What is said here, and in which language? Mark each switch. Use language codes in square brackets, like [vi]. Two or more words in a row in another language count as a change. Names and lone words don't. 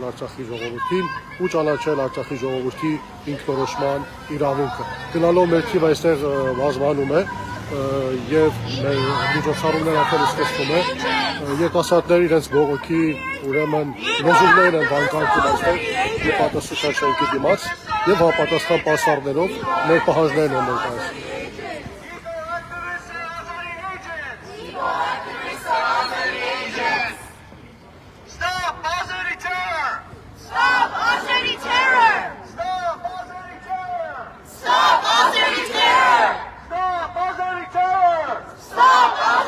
[hy] Արցախի ժողովրդին ու ճանաչել Արցախի ժողովրդի ինքնորոշման իրավունքը։ Գնալով մեր թիվը այստեղ բազմանում է եւ մեր միջոցառումները արդեն սկսվում է։ Երիտասարդները իրենց բողոքի ուրեմն լոզունգներ են վանկարկում այստեղ հյուպատոսության շենքի դիմաց եւ համապատասխան պասարներով մեր պահանջներն են ներկայացնում։ [en] Stop Azeri terror! Stop Azeri terror! Stop Azeri terror! Stop Azeri terror! Stop Azeri terror! Stop